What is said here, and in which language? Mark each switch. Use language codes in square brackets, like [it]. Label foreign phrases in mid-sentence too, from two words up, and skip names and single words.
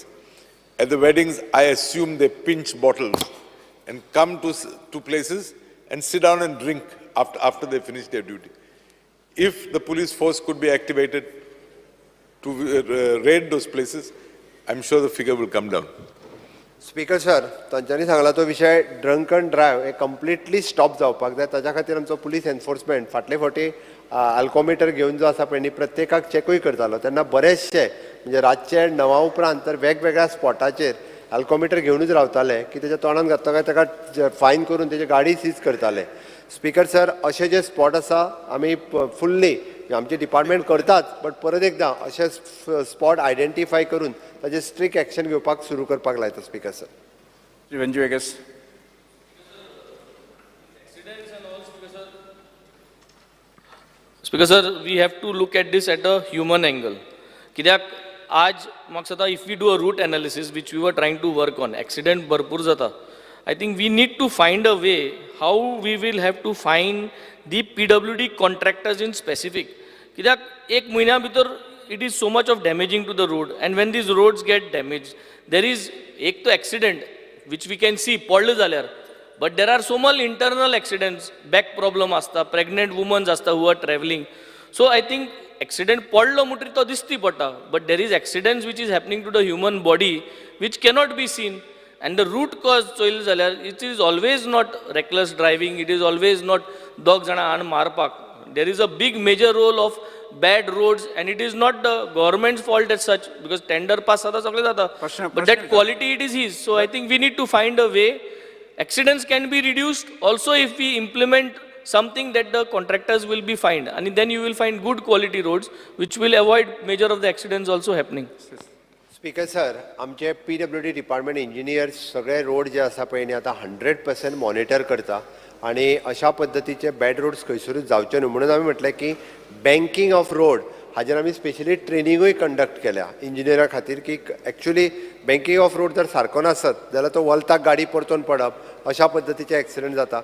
[en] At the weddings, I assume they pinch bottles and come to places and sit down and drink after they finish their duty. If the police force could be activated to raid those places, I'm sure the figure will come down. Speaker sir, [kok] तांच्यांनी सांगला तो विषय [en] drunk and drive [kok] हे [en] completely stop [kok] जावपाक जाय. ताच्या खातीर आमचो [en] police enforcement [kok] फाटले फावटी अल्कोमिटर घेवन जो आसा पळय न्ही, प्रत्येकाक चॅकूय करतालो. तेन्ना बरेचशे म्हणजे रातचे 9 उपरांत तर वेगवेगळ्या स्पॉटाचेर अल्कोमिटर घेवनूच रावताले की तेच्या तोंडान घातलो काय ताका फायन करून तेजी गाडी सीज करताले. [en] Speaker sir, [kok] अशे जे स्पॉट आसा आमी फुल्ली आमचे डिपार्टमेंट करतात. बट परत एकदां अशे [en] spot identify [kok] करून ताजे [en] strict action [kok] घेवपाक सुरू करपाक लायता. [en] Speaker sir. Venju Vegas. Speaker sir, we have to look at this at a human angle. [kok] कित्याक आज म्हाका दिसता [en] if we do a root analysis which we were trying to work on, accident [kok] भरपूर जाता. [en] I think we need to find a way how we will have to find the PWD contractors in specific. [kok] कित्याक एक म्हयन्या भितर [en] it is so much of damaging to the road, and when these roads get damaged, there is [kok] एक तो [en] accident which we can see [kok] पडले जाल्यार, [en] but there are so many internal accidents, back problem आसता, pregnant women आसता who are traveling. So I think accident [kok] पडलो म्हणटरी तो दिसती पडटा, [en] but there is accidents which is happening to the human body which cannot be seen. And the root cause [kok] चोयल जाल्यार [en] it is always not reckless driving, it is always not [kok] दोग जाणां आन मारपाक. [en] There is a big major role of bad roads, and it is not the government's fault as such, because tender pass [kok] जाता सगळें जाता, [en] but that quality it is his. So I think we need to find a way. Accidents can be reduced also if we implement something that the contractors will be fined, and then you will find good quality roads which will avoid major of the accidents also happening. Speaker sir, [kok] आमचे [en] PWD department engineers [kok] सगळे रोड जे आसा पळय न्ही आतां 100% मॉनिटर करता. आणि अशा पद्दतीचे [en] bad roads [kok] खंयसरूच जावचे न्हू म्हणून आमी म्हटलें की [en] banking of road [kok] हाजेर आमी स्पेशली ट्रेनिंगूय कंडक्ट केल्या इंजिनियरा खातीर की [en] actually banking of road [kok] जर सारको नासत जाल्यार तो वलताक गाडी परतून पडप अशा पद्दतीचे एक्सिडंट जाता.